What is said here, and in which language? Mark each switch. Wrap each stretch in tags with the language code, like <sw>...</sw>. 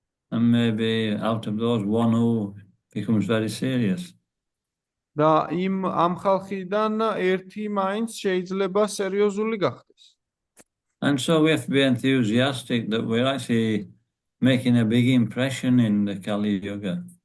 <en>And maybe out of those, one who becomes very serious.</en> <ka>და ამ ხალხიდან ერთი მაინც შეიძლება სერიოზული გახდეს.</ka> <en>And so we have to be enthusiastic that we're actually making a big impression in the Kali Yuga.</en>